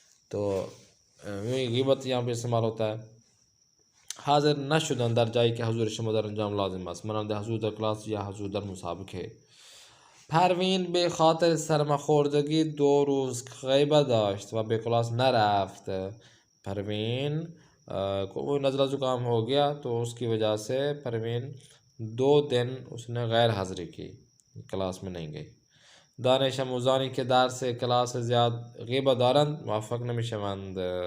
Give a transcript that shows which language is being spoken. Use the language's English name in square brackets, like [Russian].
[Urdu] تو غیبت یہاں پہ استعمال ہوتا ہے. [Persian] حاضر نشدن در جایی که حضور شما در انجام لازم است، مانند حضور در کلاس یا حضور در مسابقه. پروین به خاطر سرماخوردگی 2 روز غیبت داشت و به کلاس نرفت. [Urdu] پروین کو نزلہ زکام ہو گیا تو اس کی وجہ سے پروین 2 دن اس نے غیر حاضری کی، کلاس میں نہیں گئی. [Persian] دانش آموزانی که درس کلاس زیاد غیبت دارند موفق نمیشوند.